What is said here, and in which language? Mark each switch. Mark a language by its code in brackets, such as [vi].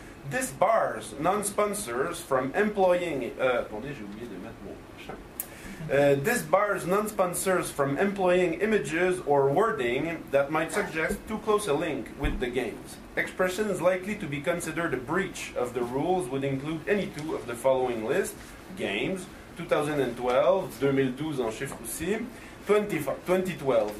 [en] This bars non-sponsors from employing... [fr] attendez, j'ai oublié de mettre mon champ. [en] This bars non-sponsors from employing images or wording that might suggest too close a link with the games. Expressions likely to be considered a breach of the rules would include any two of the following list: games, 2012, 2012 [fr] en chiffre aussi, [en] 2012.